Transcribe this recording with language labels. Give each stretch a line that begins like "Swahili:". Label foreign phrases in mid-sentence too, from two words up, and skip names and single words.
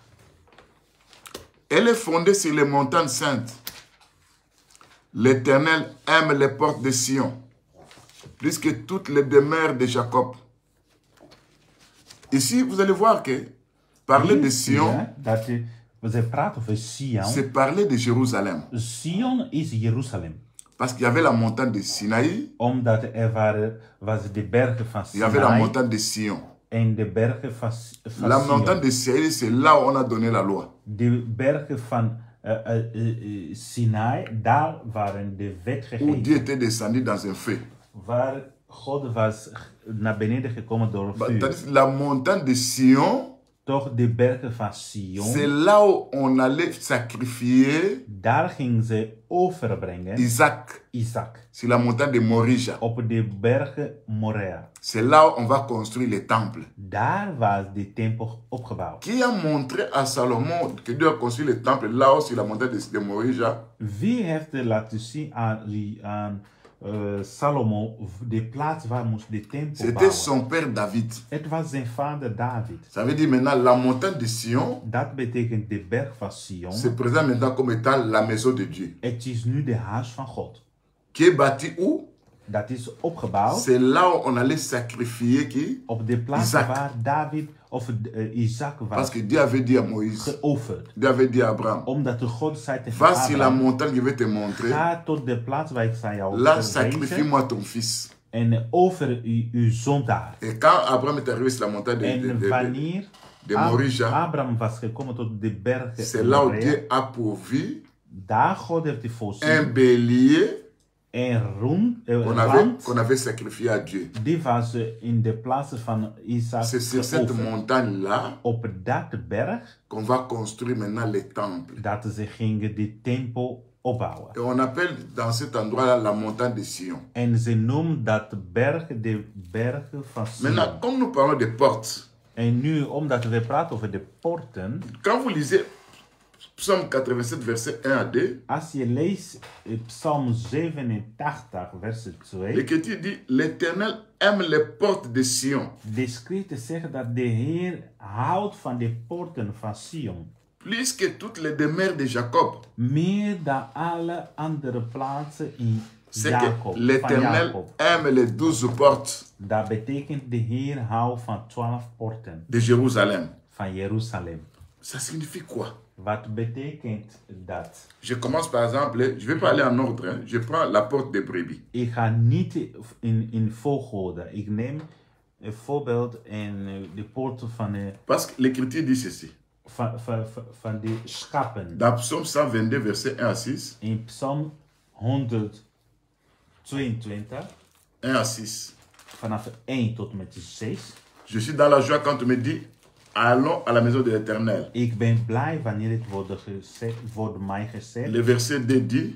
French: 2. Elle est fondée sur les montagnes saintes. L'Éternel aime les portes de Sion, plus que toutes les demeures de Jacob. Ici, vous allez voir que parler de Sion,
Dutch: Dat we praten over Sion.
French: c'est parler de Jérusalem.
Dutch: Sion is Jeruzalem.
French: Parce qu'il y avait la montagne de Sinaï,
Dutch: Omdat was de bergen van
French: il y avait la
Dutch: Sinai
French: montagne de Sion.
Dutch: en de bergen van
French: La
Dutch: Sion.
French: montagne de Sinaï, c'est là où on a donné la loi.
Dutch: De bergen van Sinai, daar waren de wet
French: Où
Dutch: gegeven.
French: Dieu était descendu dans un feu.
Dutch: Waar God was naar beneden gekomen door vuur.
French: Tandis que la montagne de Sion,
Dutch: Toch de bergen van Sion,
French: c'est là où on allait sacrifier
Dutch: daar ging ze overbrengen
French: Isaac,
Dutch: Isaac.
French: sur la montagne de Morija.
Dutch: Op de bergen Moria.
French: C'est là où on va construire le temple.
Dutch: Daar was de tempel opgebouwd.
French: Qui a montré à Salomon que Dieu a construit le temple là-haut sur la montagne de Morija?
Dutch: Wie heeft er laten zien aan Salomo de plaats waar moest de tempel
French: C'était
Dutch: bouwen?
French: son père David.
Dutch: Het was zijn vader David.
French: Ça veut dire maintenant la montagne de Sion
Dutch: Dat betekent de berg van Sion.
French: se présente maintenant comme étant la maison de Dieu.
Dutch: Het is nu de huis van God.
French: Qui est bâti où?
Dutch: Dat is opgebouwd
French: C'est là où on allait sacrifier qui?
Dutch: op de plaats
French: Isaac.
Dutch: waar David of Isaac
French: Parce
Dutch: was
French: que Dieu avait dit à Moïse,
Dutch: geofferd.
French: Dieu avait dit à Abraham,
Dutch: Omdat de God zei tegen
French: va sur la
Dutch: Abraham,
French: montagne que je vais te montrer,
Dutch: ga tot de plaats waar ik zal jou
French: là
Dutch: verwijzen
French: sacrifie-moi ton fils.
Dutch: en offer uw zoon daar.
French: Et quand Abraham est arrivé sur la montagne
Dutch: En wanneer
French: de Morija,
Dutch: Abraham was gekomen tot de bergen
French: c'est là où
Dutch: Moria,
French: Dieu a pourvu
Dutch: daar God heeft hij
French: un
Dutch: voorzien
French: bélier
Dutch: en
French: qu'on avait sacrifié à Dieu.
Dutch: die was in de plaats van Isaac
French: C'est sur cette
Dutch: geofferd.
French: montagne-là
Dutch: Op dat berg
French: qu'on va construire maintenant les temples.
Dutch: dat ze gingen de tempel opbouwen.
French: Et on appelle dans cet endroit-là la montagne de Sion.
Dutch: En ze noemen dat berg de bergen van
French: Maintenant,
Dutch: Sion.
French: comme nous parlons des portes,
Dutch: En nu, omdat we praten over de poorten,
French: quand vous lisez Psaume 87, verset 1 à 2,
Dutch: als je leest Psalm 87,
French: verset 2, l'Écriture dit, l'Éternel aime les portes de Sion,
Dutch: de schriften zeggen dat de Heer houdt van de poorten van Sion.
French: plus que toutes les demeures de Jacob.
Dutch: Meer dan alle andere plaatsen in
French: C'est
Dutch: Jacob.
French: que
Dutch: Van
French: l'Éternel
Dutch: Jacob.
French: aime les 12 portes
Dutch: Dat betekent de Heer houdt van 12 poorten
French: de Jérusalem.
Dutch: van Jeruzalem.
French: Ça signifie quoi?
Dutch: Wat betekent dat?
French: Je commence par exemple, je vais pas aller en ordre, hein. Je prends la porte de brebis.
Dutch: Ik ga niet in volgorde. Ik neem een voorbeeld en de poorten
French: Parce que l'Écriture dit ceci.
Dutch: van de schapen.
French: Dans Psaume 122, verset 1 à 6.
Dutch: In Psalm 122,
French: 1 à 6.
Dutch: vanaf 1 tot met 6.
French: Je suis dans la joie quand on me dit, allons à la maison de l'Éternel.
Dutch: Ik ben blij wanneer het wordt mij gezegd.
French: Le verset 2 dit,